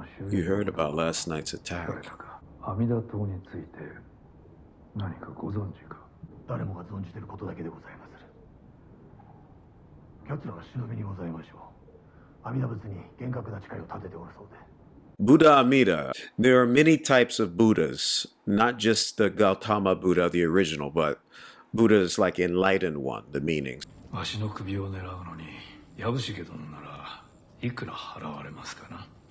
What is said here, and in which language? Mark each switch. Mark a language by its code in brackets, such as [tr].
[en] You heard about last night's attack. [ja] 阿弥陀島について何かご存知か。誰もが存じていることだけでございまする。奴らは忍びにございましょう。阿弥陀仏に厳格な誓いを立てておるそうで。 [en] Buddha Amida. There are many types of Buddhas, not just the Gautama Buddha, the original, but Buddha's like enlightened one, the meanings. [ja] わしの首を狙うのに藪重殿ならいくら払われますかな。